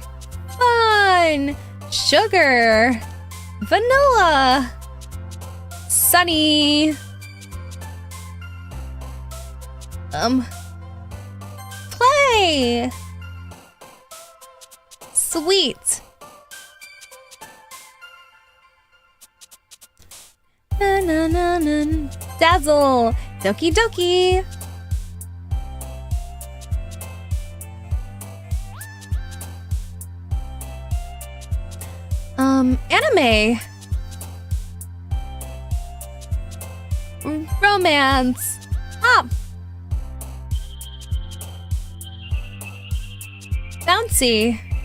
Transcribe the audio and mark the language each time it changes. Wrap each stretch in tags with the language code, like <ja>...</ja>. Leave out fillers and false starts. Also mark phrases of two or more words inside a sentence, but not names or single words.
<en>Fun. Sugar. Vanilla. Sunny. Play. Sweet. Na na na na. Dazzle. Doki Doki. Anime. Romance. Up. Bouncy.</en>